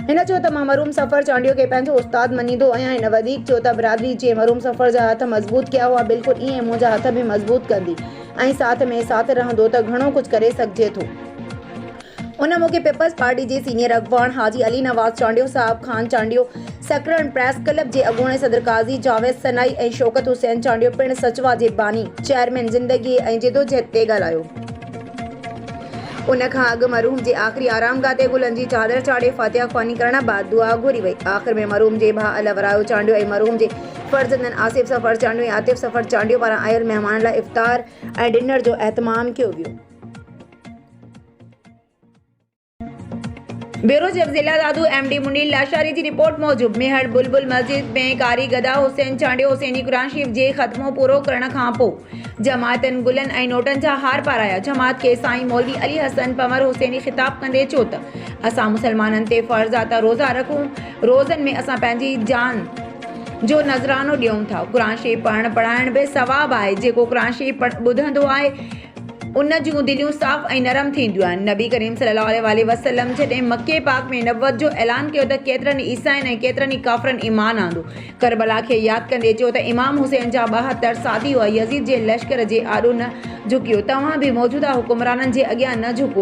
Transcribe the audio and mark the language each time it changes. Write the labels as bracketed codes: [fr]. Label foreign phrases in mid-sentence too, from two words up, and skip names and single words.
[sd] हिन चयो त मां मरूम सफ़र चांडियो खे पंहिंजो उस्ताद मञींदो आहियां। हिन वधीक चयो त बिरादरी जे मरूम सफ़र जा हथ मज़बूत कया हुआ बिल्कुलु ईअं मुंहिंजा हथ बि मज़बूत कंदी ऐं साथ में साथ रहंदो त घणो कुझु करे सघिजे थो। उन मौके पीपल्स पार्टी के सीनियर अगवान हाजी अली नवाज चांडियो साहब खान चांडियो सकरण प्रेस क्लब के अगूणे सदर काजी जावेद सनाई और शौकत हुसैन चांडियो पिण सचवा के बानी चेयरमैन जिंदगी और जिदोजहद ते ॻाल्हायो। उन खां अॻु मरूम के आख़िरी आरामगाह ते गुलन जी चादर चाढ़े फातिहा ख़्वानी करण बाद दुआ घुरी वई। आख़िर में मरूम के भाउ अलवरायो चांडियो और मरूम के फर्जंदन आसिफ सफ़र चांडियो और आतिफ सफ़र चांडियो पारां आयल मेहमान लाइ इफ्तार और डिनर जो एहतमाम किया वियो। ब्यूरो चीफ जिला दादू MD मुनील लाशारी की रिपोर्ट मूजिब मेहर बुलबुल मस्जिद में कारी गदा हुसैन चांडियो हुसैनी कुरान शरीफ जे ख़त्मो पूरो करण खां पोइ जमातन गुलन ऐं नोटन जा हार पाराया। जमात के साईं मौलवी अली हसन पमर हुसैनी खिताब कंदे चयो त असां मुसलमाननि ते फ़र्ज़ आहे त रोज़ा रखूं। रोज़नि में असां पंहिंजी जान जो नज़रानो ॾियूं था। कुरान शरीफ पढ़ाइण भी सवाब है। जेको कुरान शरीफ ॿुधंदो आहे उन जूं दिलियूं साफ़ ऐं नरम थींदियूं आहिनि। नबी करीम [ar] صلى الله عليه وسلم [sd] जॾहिं मके पाक में नबुवत जो ऐलान कियो त केतिरनि ईसाइनि ऐं केतिरनि ई काफ़िरनि ईमान आंदो। करबला खे यादि कंदे चयो त इमाम हुसैन जा 72 साथी हुआ। यज़ीद जे लश्कर जे आॾो न झुकियो। तव्हां बि मौजूदा हुकुमराननि जे अॻियां न झुको।